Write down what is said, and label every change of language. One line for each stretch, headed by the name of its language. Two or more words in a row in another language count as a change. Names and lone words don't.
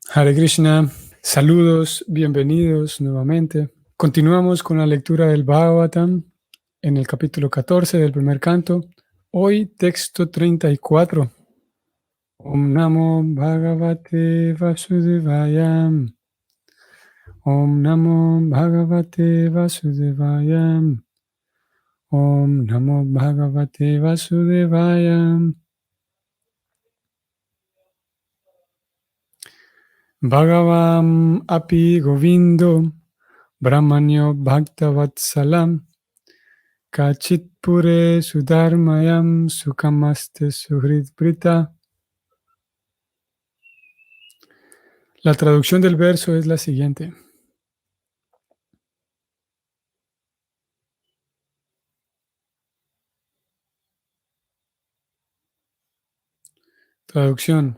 Spanish: Hare Krishna, saludos, bienvenidos nuevamente. Continuamos con la lectura del Bhagavatam en el capítulo 14 del primer canto. Hoy texto 34.
Sanskrit: ॐ नमो भगवते वासुदेवाय. ॐ नमो भगवते वासुदेवाय. ॐ नमो भगवते वासुदेवाय. भगवान् अपि गोविन्दो ब्रह्मण्यो भक्तवत्सलः कच्चित् पुरे सुधर्मायां सुखमास्ते सुहृद्वृतः.
Spanish: La traducción del verso es la siguiente. Traducción.